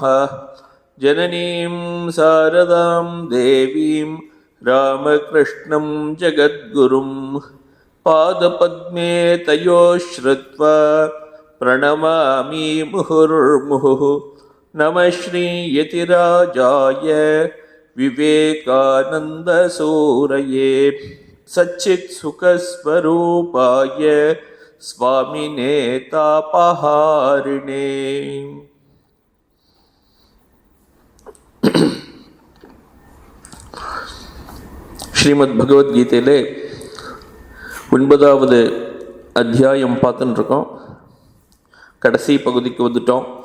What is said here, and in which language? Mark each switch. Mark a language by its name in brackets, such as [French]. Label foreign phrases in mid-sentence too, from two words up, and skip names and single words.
[Sanskrit] जननीं शारदां देवीं रामकृष्णं जगद्गुरुं पादपद्मे तयोः श्रुत्वा प्रणमामि मुहुर्मुहुः। नमः श्रीयतिराजाय विवेकानन्दसूरये सच्चित्सुखस्वरूपाय स्वामिने तापहारिणे। [Tamil] ஸ்ரீமத் பகவத்கீதையிலே 9வது அத்தியாயம் பார்த்துன்னு இருக்கோம். கடைசி பகுதிக்கு வந்துட்டோம்.